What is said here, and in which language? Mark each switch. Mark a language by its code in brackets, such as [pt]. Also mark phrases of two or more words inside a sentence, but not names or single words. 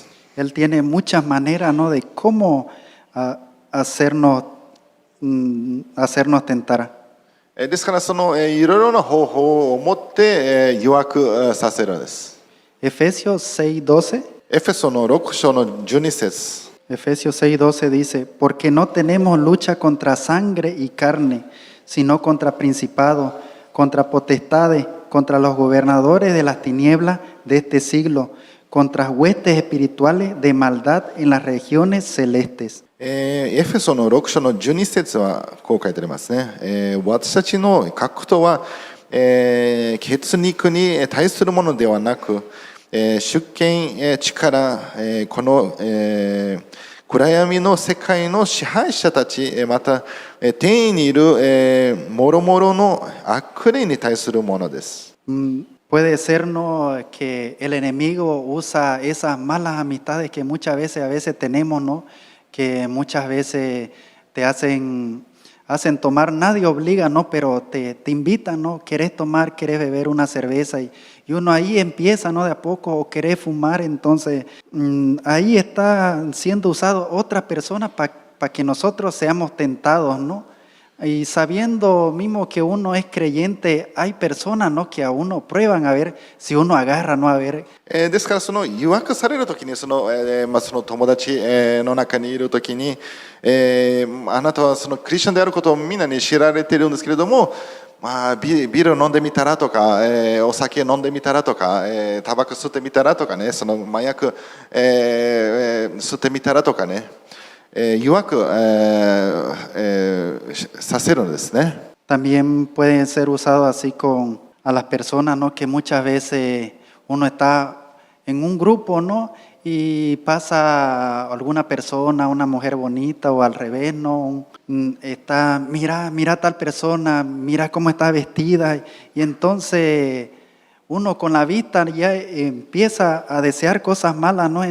[es] Él tiene muchas maneras, ¿no? De cómo hacernos tentar. [ja] ですからいろいろな方法を持って、誘惑させるのです。 [es] Efesios 6:12. [ja] エフェソの6章の12節。 [es] Efesios 6:12 dice, porque no tenemos lucha contra sangre y carne, sino contra principados, contra potestades, contra los gobernadores de las tinieblas de este siglo, contra huestes espirituales de maldad en las regiones celestes. [ja] エフェソの6章の12節はこう書いてありますね。私たちの格闘は、血肉に対するものではなく、主権、力、この、暗闇の世界の支配者たち、また天にいるもろもろの悪霊に対するものです。 [es] Puede ser, ¿no?, que el enemigo usa esas malas amistades que muchas veces, a veces tenemos, ¿no?, que muchas veces te hacen tomar, nadie obliga, ¿no?, pero te invitan, ¿no?, querés tomar, querés beber una cerveza y uno ahí empieza, ¿no?, de a poco, o querés fumar, entonces ahí está siendo usado otra persona para que nosotros seamos tentados, ¿no? Y sabiendo mismo que uno es creyente, hay personas, ¿no?, que a uno prueban a ver si uno agarra, ¿no?, a ver. [ja] ですから誘惑されるときにその友達の中にいるときに、あなたはクリスチャンであることをみんなに知られているんですけれども、ビール飲んでみたらとか、お酒飲んでみたらとか、タバコ吸ってみたらとかね、麻薬、吸ってみたらとかね、誘惑、させるんですね。 [es] También puede ser usado así con a las personas, ¿no?, que muchas veces uno está en un grupo, ¿no?, y pasa alguna persona, una mujer bonita o al revés, ¿no?, está, mira tal persona, mira cómo está vestida, y entonces uno con la vista ya empieza a desear cosas malas, ¿no?